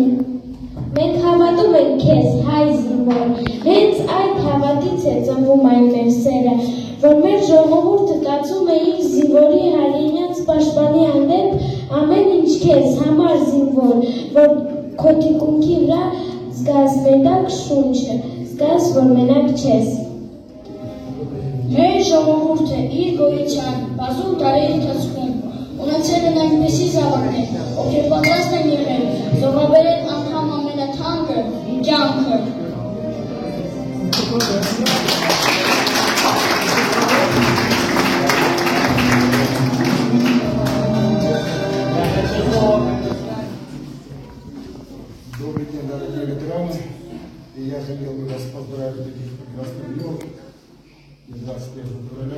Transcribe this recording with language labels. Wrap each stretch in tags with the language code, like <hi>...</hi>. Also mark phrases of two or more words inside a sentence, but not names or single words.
<hy>Մենք հավատում ենք քեզ, հայ զինվոր, հենց այդ հավատից է ծնվում այն մեր սերը, որ մեր ժողովուրդը կացում է իր զինվորի հայրենյաց պաշտպանի հանդեպ ամեն ինչ քեզ համար զինվոր, որ քո թիկունքի վրա զգաս մետակ շունչը, զգաս, որ մենակ չես։ Մեր ժողովուրդը իր գոյության բազում տարի ընթացքում ունեցել են այնպիսի զավակներ, ովքեր պատրաստ են եղել զոհաբերել անգամ ամենաթանկը կյանքը։</hy> <ru>Добрый день, дорогие ветераны. И я хотел бы вас поздравить с этим прекрасным днем, 23 февраля.</ru>